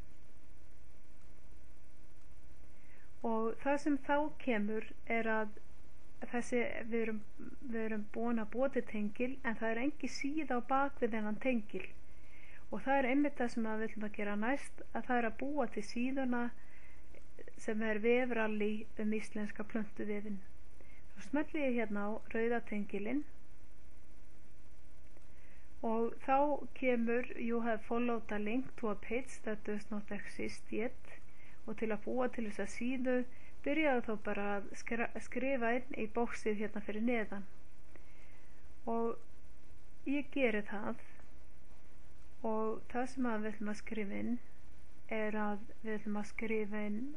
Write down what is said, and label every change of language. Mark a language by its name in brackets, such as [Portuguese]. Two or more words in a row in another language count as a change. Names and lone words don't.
[Icelandic] Og það sem þá kemur að við erum búin að búa til tengil, en það engi síða á bakvið þennan tengil, og það einmitt það sem við ætlum að gera næst, að það að búa til síðuna sem vefrallí íslenska plöntuvefinn. Þá smelli ég hérna á rauða tengilinn, og þá kemur [English] you have followed a link to a page that does not exist yet, [Icelandic] og til að búa til þessa síðu byrjaðu þá bara að skrifa inn í bóksið hérna fyrir neðan, og ég geri það, og það sem við ætlum að skrifa inn að við ætlum að skrifa inn